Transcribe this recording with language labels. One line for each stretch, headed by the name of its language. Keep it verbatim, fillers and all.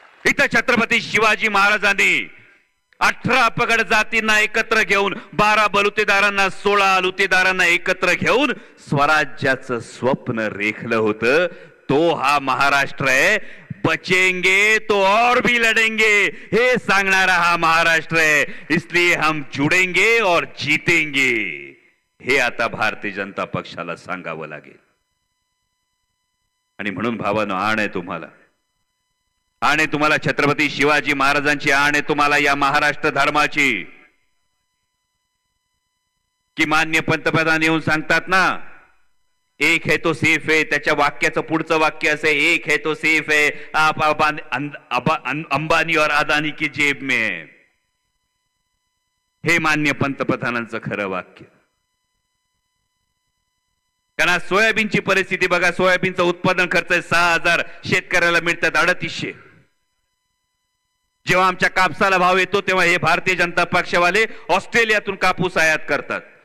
Marathi: इथं छत्रपती शिवाजी महाराजांनी अठरा पगड जातींना एकत्र घेऊन, बारा बलुतेदारांना, सोळा अलुतेदारांना एकत्र घेऊन स्वराज्याचं स्वप्न रेखलं होतं. तो हा महाराष्ट्र आहे.
Hindi: बचेंगे तो और भी लढेंगे
Marathi: हे सांगणारा हा महाराष्ट्र आहे.
Hindi: इसलिए हम जुडेंगे और जीतेंगे
Marathi: हे आता भारतीय जनता पक्षाला सांगावं लागेल. आणि म्हणून भावानं आण आहे तुम्हाला, आणि तुम्हाला छत्रपती शिवाजी महाराजांची आण आहे, तुम्हाला या महाराष्ट्र धर्माची. की मान्य पंतप्रधान येऊन सांगतात ना,
Hindi: एक है तो सेफ है,
Marathi: त्याच्या वाक्याचं पुढचं वाक्य असे,
Hindi: एक है तो सेफ है, आप अंबानी और अदानी की जेब में है.
Marathi: हे मान्य पंतप्रधानांचं खरं वाक्य. कारण सोयाबीनची परिस्थिती बघा, सोयाबीनचं उत्पादन खर्च आहे सहा हजार शेतकऱ्याला मिळतात अडतीसशे. जेव्हा आमच्या कापसाला भाव येतो तेव्हा हे भारतीय जनता पक्षवाले ऑस्ट्रेलियातून कापूस आयात करतात.